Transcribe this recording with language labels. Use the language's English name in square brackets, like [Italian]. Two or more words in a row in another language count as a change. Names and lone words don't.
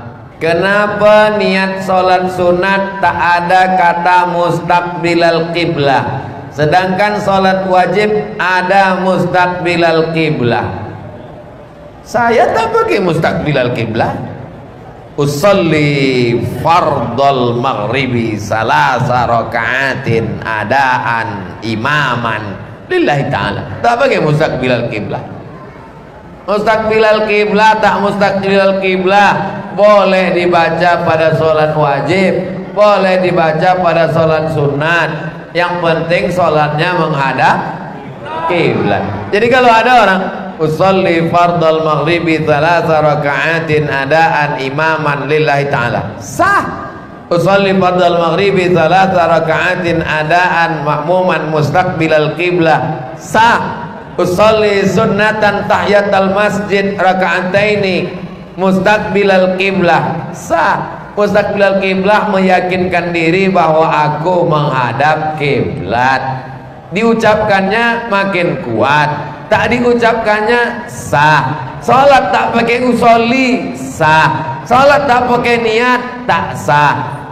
[Malay] Kenapa niat sholat sunat tak ada kata [Arabic] مستقبل القبلة, [Malay] sedangkan sholat wajib ada [Arabic] مستقبل القبلة? [Malay] Saya tak pakai [Arabic] مستقبل القبلة. أصلي فرض المغرب ثلاث ركعات أداء إماما لله تعالى. [Malay] Tak pakai [Arabic] مستقبل القبلة. مستقبل القبلة [Malay] tak [Arabic] مستقبل القبلة [Malay] boleh dibaca pada sholat wajib, boleh dibaca pada sholat sunat. Yang penting sholatnya menghadap qiblat. Jadi kalau ada orang [Arabic] أصلي فرض المغرب ثلاث ركعات أداء إماما لله تعالى, [Malay] sah. [Arabic] أصلي فرض المغرب ثلاث ركعات أداء مأموما مستقبل القبلة, sah. أصلي سنة تحية المسجد ركعتين مستقبل القبلة, sah. مستقبل القبلة [Malay] meyakinkan diri bahwa aku menghadap kiblat. Diucapkannya makin kuat, tak diucapkannya sah. Salat tak pakai usolli sah. Salat tak pakai niat tak sah.